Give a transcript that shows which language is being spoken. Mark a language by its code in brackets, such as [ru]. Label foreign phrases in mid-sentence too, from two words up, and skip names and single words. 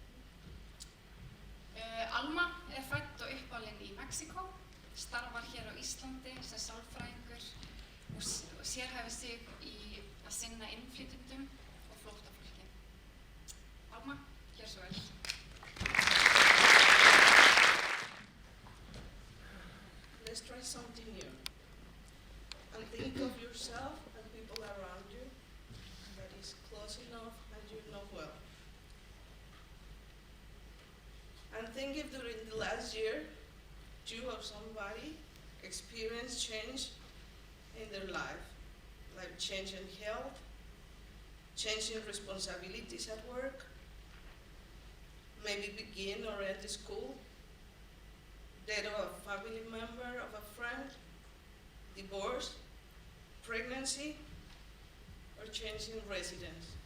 [is] Alma fædd og uppalin í Mexíkó, starfar hér á Íslandi sem sálfræðingur og sérhæfir sig í að sinna innflytjendum og flóttafólki. Alma, gjör svo vel. [en] Let's try something new. And think of yourself and people around you that is close enough and you know well. And think if during the last year, you or somebody experienced change in their life, like change in health, change in responsibilities at work, maybe begin or end school, death of a family member, of a friend, divorce, pregnancy, or change in residence.